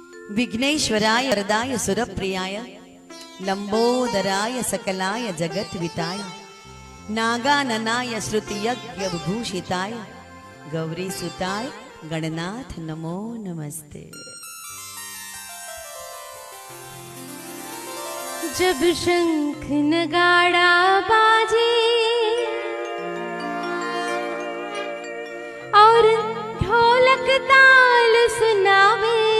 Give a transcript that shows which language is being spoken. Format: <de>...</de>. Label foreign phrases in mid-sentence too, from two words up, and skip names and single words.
<sa>विघ्नेश्वराय वरदाय सुरप्रियाय लंबोदराय सकलाय जगत्विताय नागाननाय श्रुतियज्ञ विभूषिताय गौरीसुताय गणनाथ नमो नमस्ते।</sa> <hi>जब शंख नगाड़ा बाजे और ढोलक ताल सुनावे,</hi>